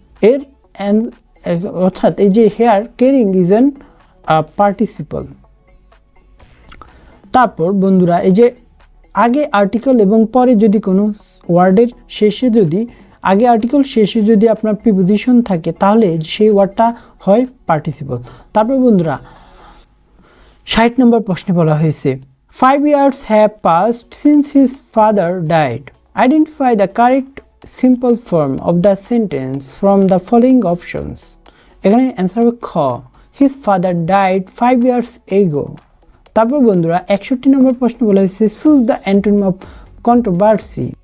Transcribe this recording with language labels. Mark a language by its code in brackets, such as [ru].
[bn] এর অর্থাৎ এই যে [en] Hair carrying is an participle. [bn] তারপর বন্ধুরা এই যে আগে আর্টিকেল এবং পরে যদি কোনো ওয়ার্ডের শেষে যদি আগে আর্টিকেল শেষে যদি আপনার প্রিপোজিশন থাকে তাহলে সেই ওয়ার্ডটা হয় পার্টিসিপল। তারপর বন্ধুরা 60 নম্বর প্রশ্নে বলা হয়েছে [en] 5 years have passed since his father died. Identify the correct simple form of the sentence from the following options. [bn] এখানে অ্যান্সার হবে খ, [en] his father died 5 years ago. [bn] তারপর বন্ধুরা 61 নম্বর প্রশ্ন বলা হয়েছে [en] Choose the antonym of controversy.